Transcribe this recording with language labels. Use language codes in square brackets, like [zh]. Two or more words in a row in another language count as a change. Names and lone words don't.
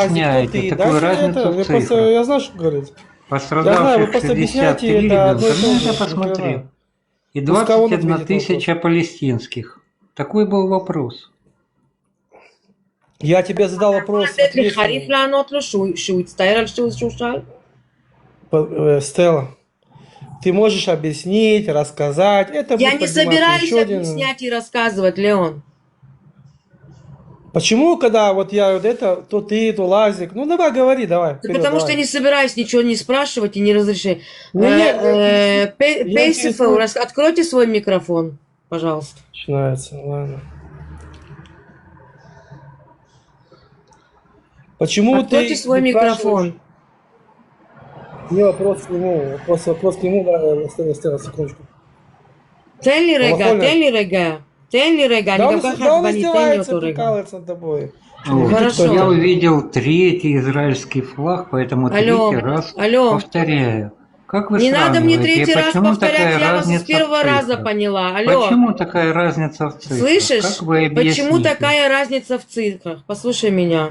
[ru] объясняете ты? такую Дайте мне разницу это. в Я просто, цифрах? я знаю, что говорить. Я знаю, вы Пострадавших просто 63 объясняете это ребенка. одно и то Ну, же. я Ни посмотрел. хрена. И Пускай он 21 ответит на вопрос. тысяча палестинских. Такой был вопрос. Я тебе задал вопрос. [he] לתת [ru] ответь [he] לחריף [ru] мне. [he] לענות לו שהוא יצטער על שהוא שאל? [ru] Стелла, ты можешь объяснить, рассказать. Это Я будет не подниматься собираюсь еще один... объяснять и рассказывать, Леон. Почему, когда вот я вот это, то ты, то Лазик, ну давай говори, давай. Да вперед, потому что давай. я не собираюсь ничего не спрашивать и не разрешать. Я Пейсифел, интересую. откройте свой микрофон, пожалуйста. Начинается, ладно. Почему Откройте ты свой не микрофон. спрашиваешь? Не вопрос к нему, вопрос к нему, да, Стелла, секундочку. [he] תן לי רגע, [ru] Колокольня. [he] תן לי רגע. תן לי רגע, [ru] Да [he] אני [ru] он, [he] גם ככה [ru] да он [he] עצבנית, תן לי [ru] издевается, [he] אותו רגע. [ru] прикалывается над тобой. Вот. Хорошо. Я увидел третий израильский флаг, поэтому Алло, третий раз алло. повторяю. Как вы Не надо мне сравниваете? третий раз Почему повторять, такая я вас разница с первого в раза цифрах? поняла. Алло, Почему такая разница в цифрах? слышишь? Как вы Почему объясните? такая разница в цифрах? Послушай меня.